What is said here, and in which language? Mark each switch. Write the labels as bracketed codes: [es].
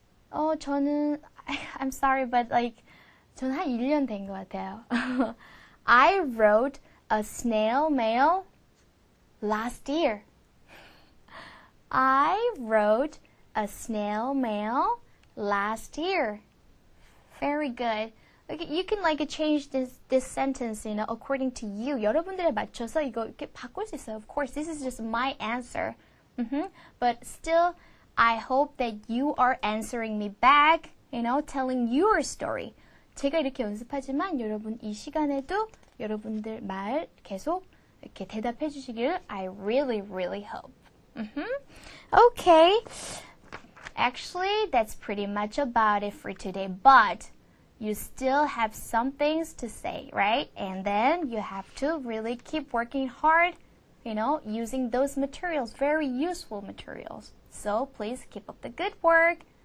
[ko] 저는 [en] I'm sorry, but like [ko] 저는 한 1년 된 것 같아요. [en] I wrote a snail mail last year. I wrote a snail mail last year. Very good. Okay, you can like change this sentence, according to you. [ko] 여러분들에 맞춰서 이거 이렇게 바꿀 수 있어요. [en] Of course, this is just my answer. But still, I hope that you are answering me back, telling your story. [ko] 제가 이렇게 연습하지만 여러분 이 시간에도 여러분들 말 계속 이렇게 대답해 주시기를 [en] I really, really hope. Okay. Actually, that's pretty much about it for today. But you still have some things to say, right? And then you have to really keep working hard, using those materials, very useful materials. So please keep up the good work.